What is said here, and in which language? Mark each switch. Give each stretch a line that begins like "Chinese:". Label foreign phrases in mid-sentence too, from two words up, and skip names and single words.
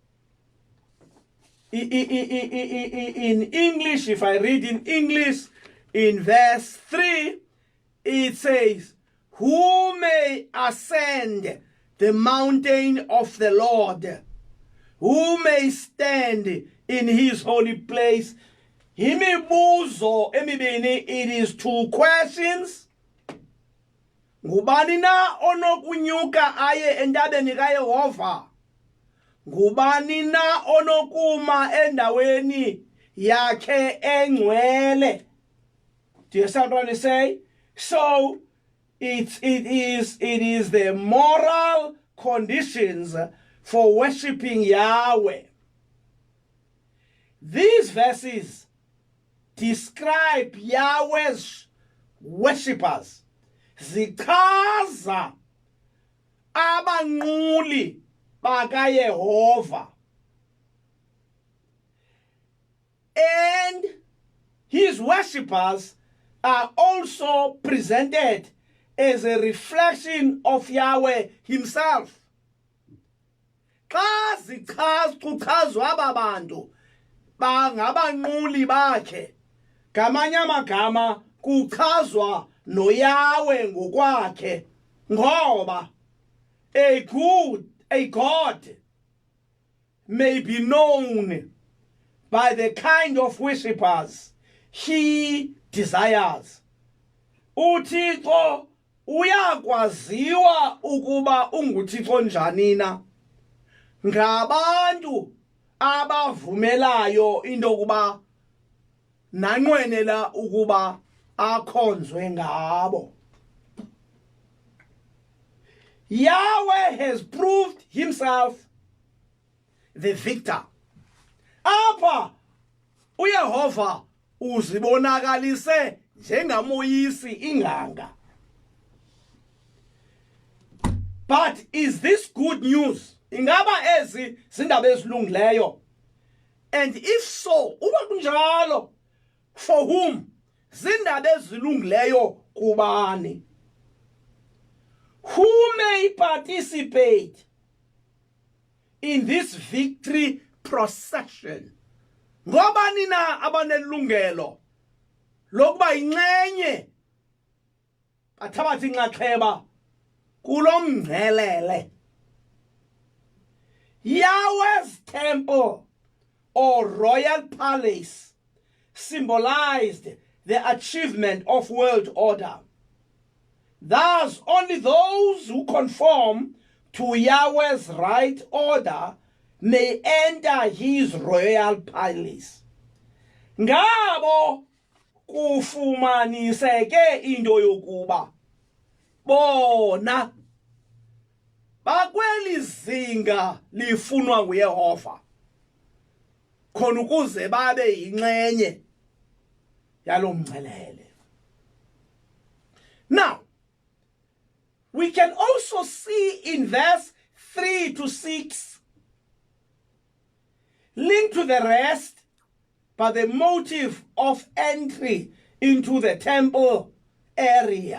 English: In English, if I read in English, in verse 3, it says, "Who may ascend the mountain of the Lord? Who may stand in his holy place?"
Xhosa: Imibuzo emibini,
English: it is 2 questions.
Xhosa: Ngubani na onokunyuka aye entabeni kaYehova? Ngubani na onokuma endaweni yakhe engcwele?
English: Do you understand what I say? So it is the moral conditions for worshiping Yahweh. These verses describe Yahweh's worshippers.
Xhosa: Zichaza abanquli bakaYehova.
English: And his worshippers are also presented as a reflection of Yahweh himself.
Xhosa: Xa kuchazwa aba bantu bangabanquli bakhe, ngamanye amagama kuchazwa noYahweh ngokwakhe, ngoba
English: a God may be known by the kind of worshippers he desires.
Xhosa: uThixo uyakwaziwa ukuba unguThixo njani na ngabantu abavumelayo into yokuba nanqwenela ukuba akhonzwe ngabo.
English: Yahweh has proved himself the victor.
Xhosa: Apha uYehova uzibonakalise njengamoyisi inganga.
English: But is this good news?
Xhosa: Ingaba ezi zindaba ezilungileyo?
English: And if so,
Xhosa: uba kunjalo,
English: for whom?
Xhosa: zindaba ezilungileyo kubani?
English: Who may participate in this victory procession?
Xhosa: Ngobani na abanelungelo lokuba incenye bathabatha inxaxheba kulo mngcelele?
English: Yahweh's temple or royal palace symbolized the achievement of world order. Thus, only those who conform to Yahweh's right order may enter his royal palace.
Xhosa: Ngabo kufumaniseke into yokuba bona bakweli zinga lifunwa nguYehova khona ukuze babe yincenye yalo mngcelele.
English: Now, we can also see in verse 3 to 6, linked to the rest, but the motive of entry into the temple area.